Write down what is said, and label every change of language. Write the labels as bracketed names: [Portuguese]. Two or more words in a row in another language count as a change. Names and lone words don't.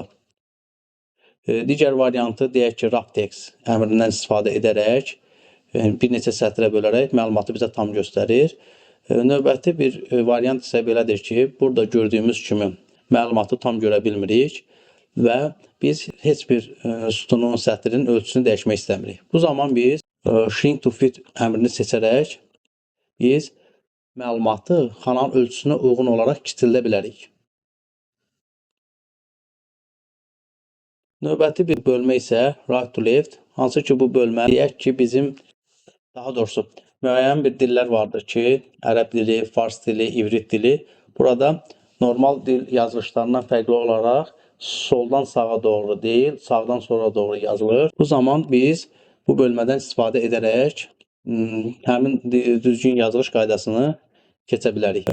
[Azerbaijani] Digər variantı deyək ki, Raptex əmrindən istifadə edərək, bir neçə sətrə bölərək məlumatı bizə tam göstərir. Növbəti bir variant isə belədir ki, burada gördüyümüz kimi məlumatı tam görə bilmirik və biz heç bir sütunun, sətrin ölçüsünü dəyişmək istəmirik. Bu zaman biz [English] shrink to fit [Azerbaijani] əmrini seçərək biz məlumatı xananın ölçüsünə uyğun olaraq kiçildə bilərik. Növbəti bir bölmə isə [English] right to left, [Azerbaijani] hansı ki bu bölmə deyək ki bizim daha doğrusu müəyyən bir dillər vardır ki, ərəb dili, fars dili, ivrit dili. Burada normal dil yazılışlarından fərqli olaraq soldan sağa doğru deyil, sağdan sola doğru yazılır. Bu zaman biz bu bölmədən istifadə edərək həmin düzgün yazılış qaydasını keçə bilərik.